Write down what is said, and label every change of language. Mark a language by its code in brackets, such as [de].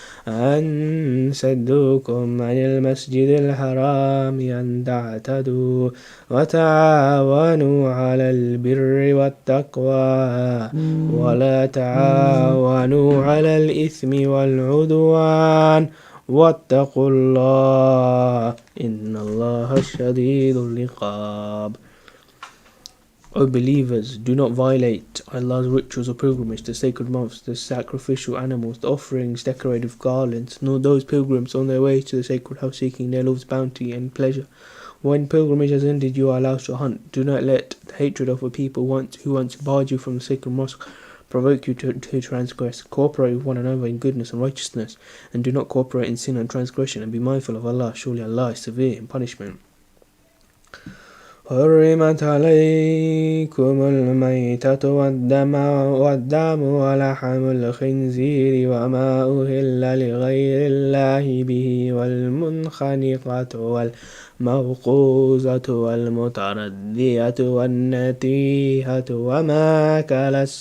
[ar] أن صدوكم عن المسجد الحرام أن تعتدوا وتعاونوا على البر والتقوى ولا تعاونوا على الإثم والعدوان واتقوا الله إن الله شديد العقاب. [en] O believers, do not violate Allah's rituals of pilgrimage, the sacred months, the sacrificial animals, the offerings decorated with garlands, nor those pilgrims on their way to the sacred house seeking their Lord's bounty and pleasure. When pilgrimage has ended, you are allowed to hunt. Do not let the hatred of a people who once barred you from the sacred mosque provoke you to transgress. Cooperate with one another in goodness and righteousness, and do not cooperate in sin and transgression, and be mindful of Allah. Surely Allah is severe in punishment. [ar] حرمت عليكم الميتة والدم ولحم الخنزير وما أهل لغير الله به والمنخنقة والموقوذة والمتردية والنتيهة وما أكل